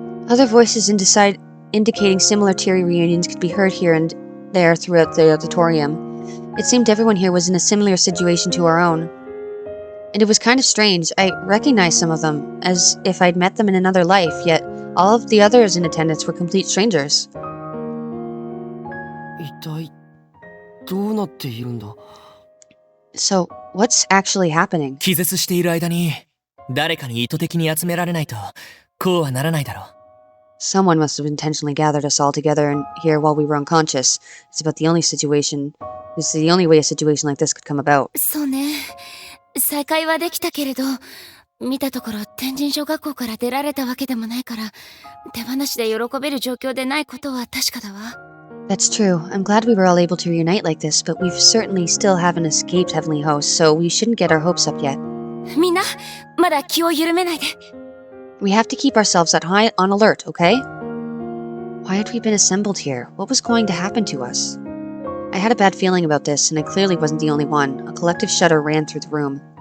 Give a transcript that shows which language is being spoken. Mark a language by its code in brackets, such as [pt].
[en] Other voices indicating similar teary reunions could be heard here and there throughout the auditorium. It seemed everyone here was in a similar situation to our own. And it was kind of strange. I recognized some of them, as if I'd met them in another life, yet all of the others in attendance were complete strangers. [ja] 一体どうなっているんだ。 [en] So, what's actually happening? [ja] 気絶している間に誰かに意図的に集められないとこうはならないだろう。 [en] Someone must have intentionally gathered us all together and here while we were unconscious. It's about the only way a situation like this could come about. [ja] そうね。再会はできたけれど、見たところ天神小学校から出られたわけでもないから、手放しで喜べる状況でないことは確かだわ。 [en] That's true. I'm glad we were all able to reunite like this, but we certainly still haven't escaped Heavenly Host, so we shouldn't get our hopes up yet. [ja] みんな、まだ気を緩めないで。 [en] We have to keep ourselves on alert, okay? Why had we been assembled here? What was going to happen to us? I had a bad feeling about this, and I clearly wasn't the only one. A collective shudder ran through the room.